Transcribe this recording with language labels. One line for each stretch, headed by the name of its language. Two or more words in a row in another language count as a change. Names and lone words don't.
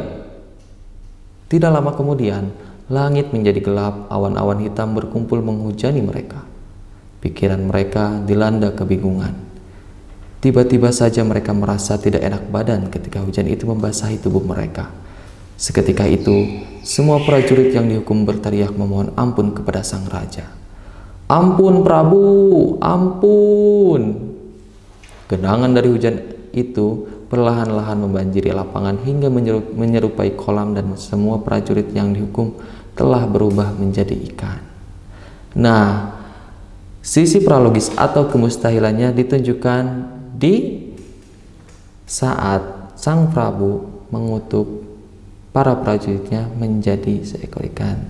Indonesian: Tidak lama kemudian, langit menjadi gelap, awan-awan hitam berkumpul menghujani mereka. Pikiran mereka dilanda kebingungan. Tiba-tiba saja mereka merasa tidak enak badan ketika hujan itu membasahi tubuh mereka. Seketika itu, semua prajurit yang dihukum berteriak memohon ampun kepada sang raja. "Ampun Prabu, ampun!" Genangan dari hujan itu perlahan-lahan membanjiri lapangan hingga menyerupai kolam dan semua prajurit yang dihukum telah berubah menjadi ikan. Nah, sisi prologis atau kemustahilannya ditunjukkan di saat sang Prabu mengutuk para prajuritnya menjadi seekor ikan.